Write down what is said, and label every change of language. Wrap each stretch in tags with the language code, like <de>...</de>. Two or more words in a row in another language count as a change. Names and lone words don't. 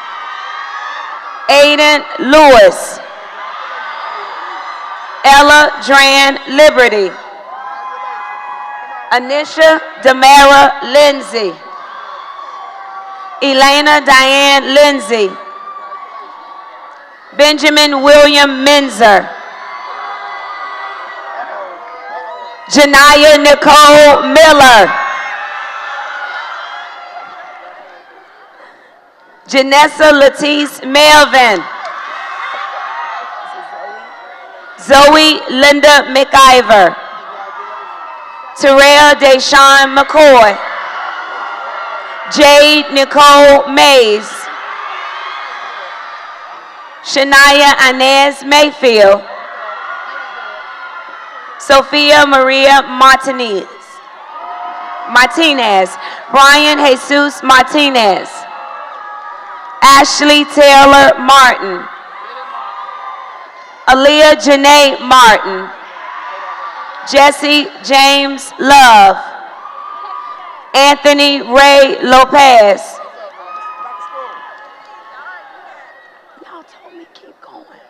<en>Aiden Lewis. Ella Dran Liberty. Anisha Damara Lindsay. Elena Diane Lindsay. Benjamin William Menzer. Janaya Nicole Miller. Janessa Latisse Melvin. Zoe Linda McIver. Terrell Deshawn McCoy. Jade Nicole Mays. Shania Inez Mayfield. Sophia Maria Martinez. Martinez. Brian Jesus Martinez. Ashley Taylor Martin. Aaliyah Janae Martin. Jesse James Love. Anthony Ray Lopez. Y'all told me keep going.</en>